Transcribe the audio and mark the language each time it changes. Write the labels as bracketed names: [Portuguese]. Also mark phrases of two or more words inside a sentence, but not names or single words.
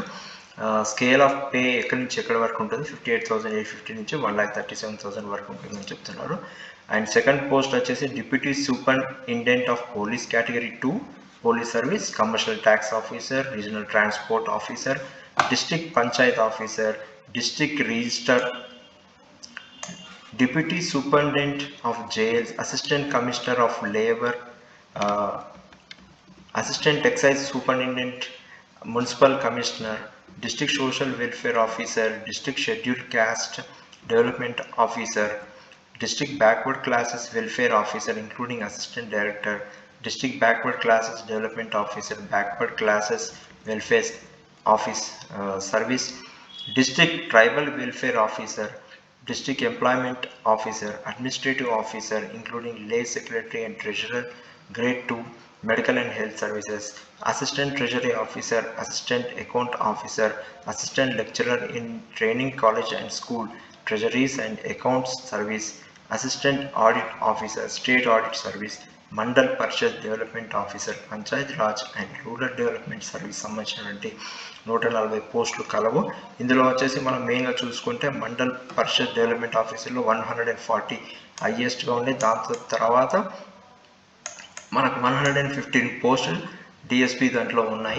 [English] Scale of pay [Telugu] ఎక్కడి నుంచి ఎక్కడి వరకు ఉంటుంది, 58,850 నుంచి 1,37,000 వరకు ఉంటుందని చెప్తున్నారు. [English] And second post వచ్చేసి Deputy Superintendent of Police Category 2 Police Service, Commercial Tax Officer, Regional Transport Officer, District Panchayat Officer, District Register, Deputy Superintendent of Jails, Assistant Commissioner of Labor, Assistant Excise Superintendent, Municipal Commissioner, District Social Welfare Officer, District Scheduled Caste Development Officer, District Backward Classes Welfare Officer including Assistant Director, District Backward Classes Development Officer, Backward Classes Welfare Office Service, District Tribal Welfare Officer, District Employment Officer, Administrative Officer including Lay Secretary and Treasurer, Grade 2, Medical and Health Services, Assistant Treasury Officer, Assistant Account Officer, Assistant Lecturer in Training College and School, Treasuries and Accounts Service, Assistant Audit Officer, State Audit Service, Mandal Parishad Development Officer, Panchayat Raj and Rural Development Service [Telugu] సంబంధించినటువంటి 140 పోస్టులు కలవు. ఇందులో వచ్చేసి మనం మెయిన్గా చూసుకుంటే మండల్ పరిషత్ డెవలప్మెంట్ ఆఫీసర్లో 140 హైయెస్ట్గా ఉండే, దాంతో తర్వాత మనకు 115 పోస్టులు డిఎస్పి దాంట్లో ఉన్నాయి.